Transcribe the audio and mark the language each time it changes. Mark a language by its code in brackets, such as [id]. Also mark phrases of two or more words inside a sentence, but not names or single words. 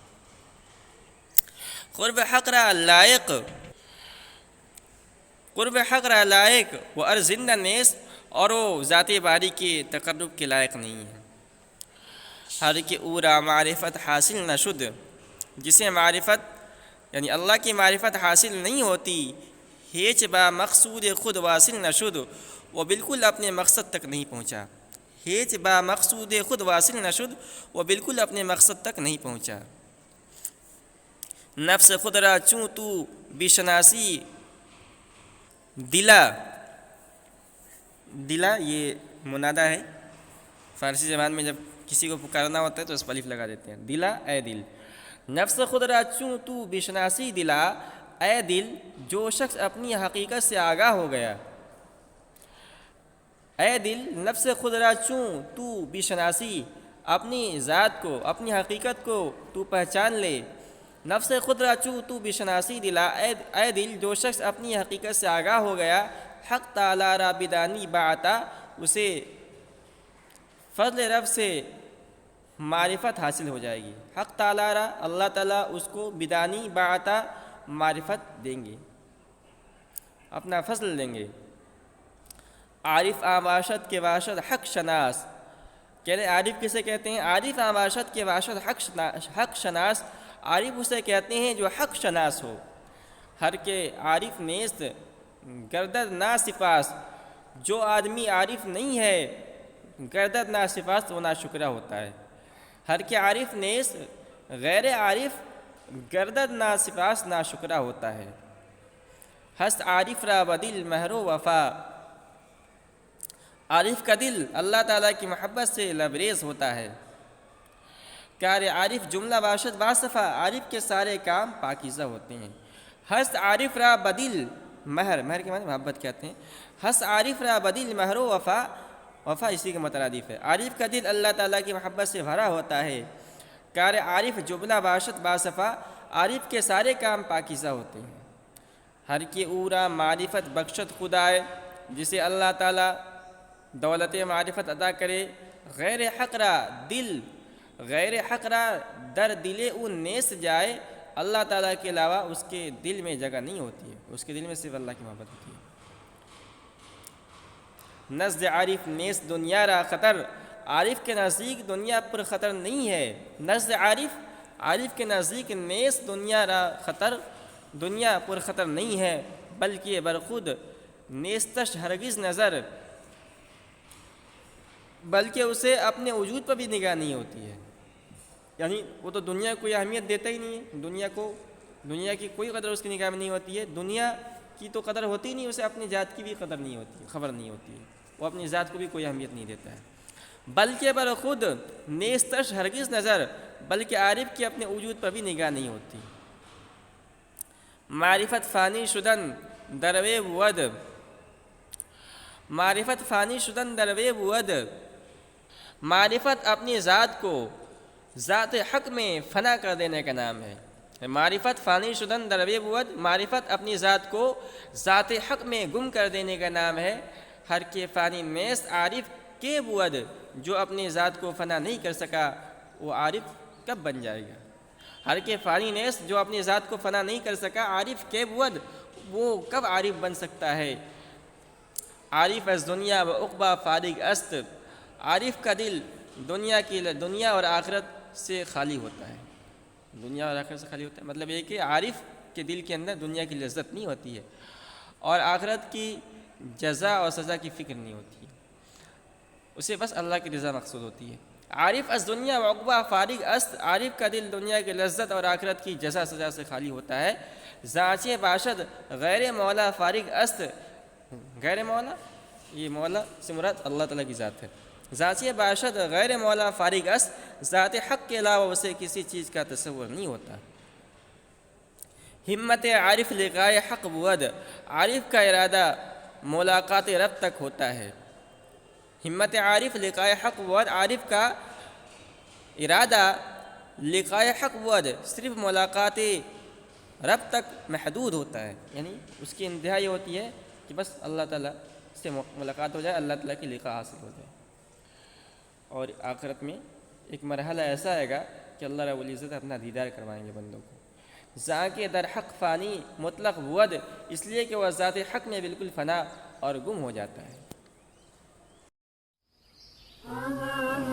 [fa] قرب حق را لائق وہ زندہ نیست، [ur] اور وہ ذات باری کے تقرب کے لائق نہیں ہے۔ [fa] ہر کے او را معرفت حاصل نہ شد، [ur] جسے معرفت یعنی اللہ کی معرفت حاصل نہیں ہوتی، [fa] ہیچ با مقصود خود واصل نشد، [ur] وہ بالکل اپنے مقصد تک نہیں پہنچا۔ [fa] ہیچ با مقصود خود واصل نشد، [ur] وہ بالکل اپنے مقصد تک نہیں پہنچا۔ [fa] نفس خود را چوں تو بشناسی دلا، [ur] دلا یہ منادا ہے، فارسی زبان میں جب کسی کو پکارنا ہوتا ہے تو اس پر الف لگا دیتے ہیں، دلا اے دل۔ [fa] نفس خود را چوں تو بشناسی دلا، [ur] اے دل جو شخص اپنی حقیقت سے آگاہ ہو گیا۔ اے دل [fa] نفس خود را چوں تو بشناسی، [ur] اپنی ذات کو اپنی حقیقت کو تو پہچان لے۔ [fa] نفس خود را چوں تو بشناسی دلا، [ur] اے دل جو شخص اپنی حقیقت سے آگاہ ہو گیا، [fa] حق تعالی را بدانی باعتا، [ur] اسے فضل رب سے معرفت حاصل ہو جائے گی۔ [fa] حق تعالی را [ur] اللہ تعالیٰ اس کو [fa] بدانی باعتا [ur] معرفت دیں گے، اپنا فضل دیں گے۔ [fa] عارف آباشت کے باشد حق شناس، [ur] کہہ رہے عارف کسے کہتے ہیں؟ [fa] عارف آباشت کے باشد حق شناس، [ur] عارف اسے کہتے ہیں جو حق شناس ہو۔ [fa] ہر کے عارف نیست گردد ناسپاس، [ur] جو آدمی عارف نہیں ہے [fa] گردد ناسپاس [ur] وہ ناشکرہ ہوتا ہے۔ [fa] ہر کے عارف نیست غیر عارف گردد ناسپاس [ur] ناشکرہ ہوتا ہے۔ [fa] ہست عارف را بدل مہر و وفا، [ur] عارف کا دل اللہ تعالیٰ کی محبت سے لبریز ہوتا ہے۔ [fa] کار عارف جملہ باشد باصفہ، [ur] عارف کے سارے کام پاکیزہ ہوتے ہیں۔ [fa] ہست عارف را بدل مہر، [ur] مہر کے معنی محبت کہتے ہیں۔ [fa] ہست عارف را بدل مہر و وفا، [ur] وفا اسی کے مترادف ہے۔ عارف کا دل اللہ تعالیٰ کی محبت سے بھرا ہوتا ہے۔ [fa] کار عارف جملہ باشد باصفہ، [ur] عارف کے سارے کام پاکیزہ ہوتے ہیں۔ [fa] ہر کے اورا معرفت بخشت خدائے، [ur] جسے اللہ تعالیٰ دولت معرفت عطا کرے، [fa] غیر حق را دل، غیر حق را در دل او نیست جائے، [ur] اللہ تعالیٰ کے علاوہ اس کے دل میں جگہ نہیں ہوتی ہے، اس کے دل میں صرف اللہ کی محبت ہوتی ہے۔ [fa] نزد عارف نیست دنیا را خطر، [ur] عارف کے نزدیک دنیا پر خطر نہیں ہے۔ [fa] نزد عارف، [ur] عارف کے نزدیک [fa] نیست دنیا را خطر، [ur] دنیا پر خطر نہیں ہے، [fa] بلکہ برخود نیستش ہرگز نظر، [ur] بلکہ اسے اپنے وجود پر بھی نگاہ نہیں ہوتی ہے۔ یعنی وہ تو دنیا کو کوئی اہمیت دیتا ہی نہیں ہے، دنیا کو، دنیا کی کوئی قدر اس کی نگاہ میں نہیں ہوتی ہے، دنیا کی تو قدر ہوتی ہی نہیں، اسے اپنی ذات کی بھی قدر نہیں ہوتی، خبر نہیں ہوتی ہے، وہ اپنی ذات کو بھی کوئی اہمیت نہیں دیتا ہے۔ [fa] بلکہ برخود نیستش ہرگز نظر، [ur] بلکہ عارف کی اپنے وجود پر بھی نگاہ نہیں ہوتی۔ [fa] معرفت فانی شدن دروے بود، معرفت فانی شدن دروے بود، [ur] معرفت اپنی ذات کو ذات حق میں فنا کر دینے کا نام ہے۔ [fa] معرفت فانی شدن دروے بود، [ur] معرفت اپنی ذات کو ذات حق میں گم کر دینے کا نام ہے۔ [fa] ہر کے فانی نیست عارف کے بود، [ur] جو اپنی ذات کو فنا نہیں کر سکا وہ عارف کب بن جائے گا؟ [fa] ہر کے فانی نیست [ur] جو اپنی ذات کو فنا نہیں کر سکا، [fa] عارف کے بود [ur] وہ کب عارف بن سکتا ہے؟ [fa] عارف از دنیا و عقبہ فارغ است، [ur] عارف کا دل دنیا اور آخرت سے خالی ہوتا ہے، دنیا اور آخرت سے خالی ہوتا ہے، مطلب یہ کہ عارف کے دل کے اندر دنیا کی لذت نہیں ہوتی ہے اور آخرت کی جزا اور سزا کی فکر نہیں ہوتی ہے، اسے بس اللہ کی رضا مقصود ہوتی ہے۔ [fa] عارف از دنیا و عقبہ فارغ است، [ur] عارف کا دل دنیا کی لذت اور آخرت کی جزا سزا سے خالی ہوتا ہے۔ [fa] ذاچے باشد غیر مولا فارغ است، [ur] غیر مولا یہ مولا سے مراد اللہ تعالیٰ کی ذات ہے۔ [fa] ذاچے باشد غیر مولا فارغ است، [ur] ذات حق کے علاوہ اسے کسی چیز کا تصور نہیں ہوتا۔ [fa] ہمت عارف لقائے حق بود، [ur] عارف کا ارادہ ملاقات رب تک ہوتا ہے۔ [fa] ہمت عارف لقائے حق بود، [ur] عارف کا ارادہ [fa] لقائے حق بود [ur] صرف ملاقات رب تک محدود ہوتا ہے، یعنی اس کی انتہا یہ ہوتی ہے کہ بس اللہ تعالیٰ سے ملاقات ہو جائے، اللہ تعالیٰ کی لقاء حاصل ہو جائے۔ اور آخرت میں ایک مرحلہ ایسا آئے گا کہ اللہ رب العزت اپنا دیدار کروائیں گے بندوں کو۔ [fa] ذاکے در حق فانی مطلق بود، [ur] اس لیے کہ وہ ذات حق میں بالکل فنا اور گم ہو جاتا ہے۔